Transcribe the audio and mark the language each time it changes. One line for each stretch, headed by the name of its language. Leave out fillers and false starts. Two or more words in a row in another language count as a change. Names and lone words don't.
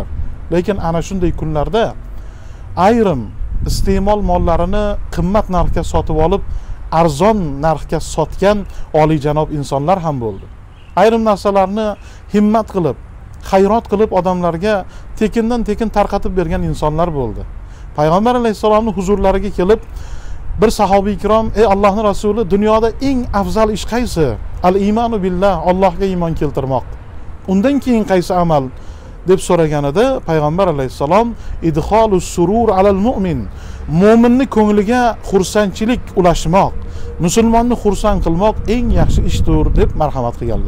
Uzbek: Lekin ana shunday kunlarda ayrim iste'mol mollarini qimmat narxga sotib olib, arzon narxga sotgan oliyjanob insonlar ham bo'ldi. Ayrim narsalarni himmat qilib, xayrot qilib odamlarga tekindan tekin tarqatib bergan insonlar bo'ldi. Payg'ambar alayhisolamning huzurlariga kelib, bir sahobiy ikrom, ey Allohning rasuli, dunyoda eng afzal ish qaysi?
Arabic: الإيمان بالله,
Uzbek: Allohga iymon keltirmoq. Undan keyin qaysi amal deb so'raganida Payg'ambar alayhisalom
Arabic: إدخال السرور على المؤمن,
Uzbek: mo'minni ko'ngliga xursandchilik ulashmoq, musulmonni xursand qilmoq eng yaxshi ishdir deb marhamat qilganlar.